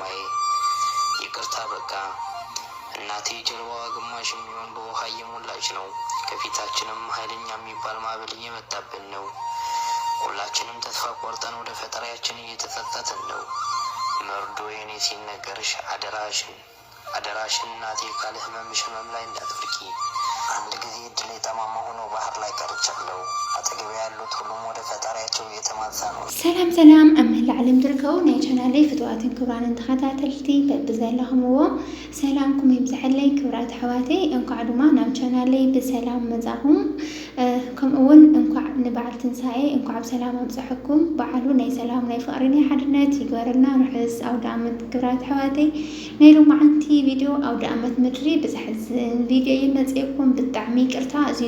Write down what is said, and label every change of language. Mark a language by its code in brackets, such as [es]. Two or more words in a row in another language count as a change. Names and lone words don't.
[am] ይቅርታ በቃ እናቴ ጀልባዋ ግማሽ የሚሆን በውሃ እየሞላች ነው። ከፊታችንም ኃይለኛ የሚባል ማዕበል እየመጣብን ነው። ሁላችንም ተስፋ ቆርጠን ወደ ፈጣሪያችን እየተጸጸትን ነው። መርዶ የኔ ሲነገርሽ አደራሽን እናቴ ካለ ህመምሽ ህመም ላይ እንዳትወድቂ። አንድ ጊዜ እድሌ ጠማማ ሆኖ ባህር ላይ ቀርቻለሁ። አጠገቤ ያሉት ሁሉም ወደ ፈጣሪያቸው እየተማጸኑ ነው። [ti] ሰላም አመል ዓለም ድርከው ናይ ቻናለይ ፍትዋትን ክብራንን ተኸታተልቲ በብዘለኹምዎ ሰላምኩም ይብዛሕለይ ክብራት ኣሕዋተይ እንኳዕ ድማ ናብ ቻናለይ ብሰላም መጻኹም ከምኡውን እንኳዕ ንበዓል ትንሳኤ እንኳዕ ብሰላም ኣብፅሐኩም። በዓሉ ናይ ሰላም ናይ ፍቅሪ ናይ ሓድነት ይግበረልና። ርሕስ ኣውደ ዓመት ክብራት ኣሕዋተይ ናይ ሎማዓንቲ ቪድዮ ኣውደ ዓመት ምድሪ ብዝሕዝን ቪድዮ ይመፅኩም ብጣዕሚ ይቅርታ እዙይ